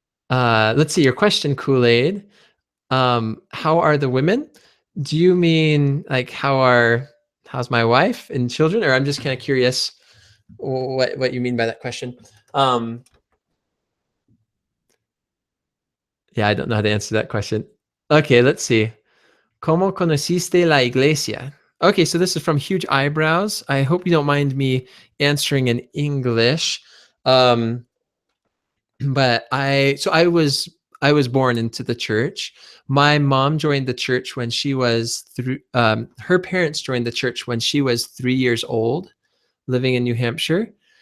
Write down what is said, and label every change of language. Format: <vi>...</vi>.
<en>Let's see your question, Kool-Aid. How are the women? Do you mean like how's my wife and children? Or I'm just kind of curious what you mean by that question. Yeah, I don't know how to answer that question. Okay, let's see.</en> <es>¿Cómo conociste la iglesia?</es> <en>Okay, so this is from Huge Eyebrows. I hope you don't mind me answering in English. But I was I was born into the church. My mom joined the church when she was her parents joined the church when she was 3 years old, living in New Hampshire.</en>